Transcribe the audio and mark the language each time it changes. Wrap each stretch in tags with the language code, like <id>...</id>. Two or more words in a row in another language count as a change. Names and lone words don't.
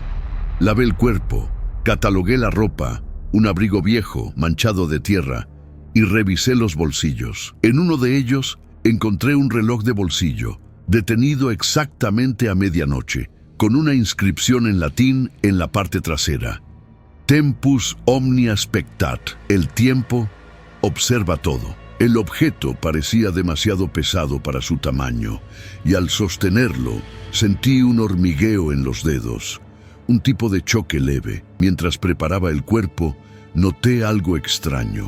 <es>Lavé el cuerpo, catalogué la ropa, un abrigo viejo, manchado de tierra, y revisé los bolsillos. En uno de ellos encontré un reloj de bolsillo, detenido exactamente a medianoche, con una inscripción en latín en la parte trasera.</es> <la>Tempus omnia spectat,</la> <es>el tiempo observa todo. El objeto parecía demasiado pesado para su tamaño, y al sostenerlo sentí un hormigueo en los dedos, un tipo de choque leve. Mientras preparaba el cuerpo, noté algo extraño.</es>